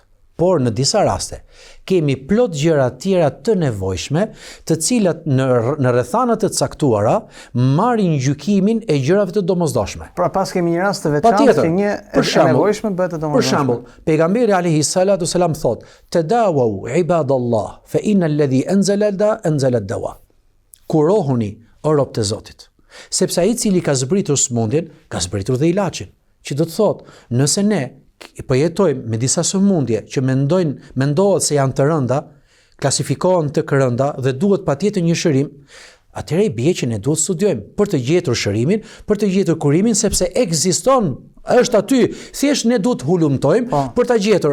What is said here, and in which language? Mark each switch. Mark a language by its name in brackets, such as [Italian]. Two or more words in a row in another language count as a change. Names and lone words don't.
[Albanian] Por në disa raste kemi plot gjëra tjera të nevojshme, të cilat në rrethana të caktuara marrin gjykimin e gjërave të domosdoshme. Pra pas kemi një rast të veçantë që një e nevojshme bëhet e domosdoshme. Për shembull, pejgamberi [Arabic] عليه الصلاة السلام [Albanian] thotë: [Arabic] "تداووا عباد الله فإن الذي أنزل الداء." [Albanian] Kurohuni o rob të Zotit, sepse ai i cili ka zbritur smundjen, ka zbritur dhe ilaçin. Që do të thotë, nëse ne po jetojmë me disa sëmundje që mendohet se janë të rënda, klasifikohen të rënda dhe duhet patjetër një shërim, atëherë i bie që ne duhet studiojmë për të gjetur shërimin, për të gjetur kurimin, sepse ekziston, është aty, thjesht ne duhet hulumtojmë për ta gjetur.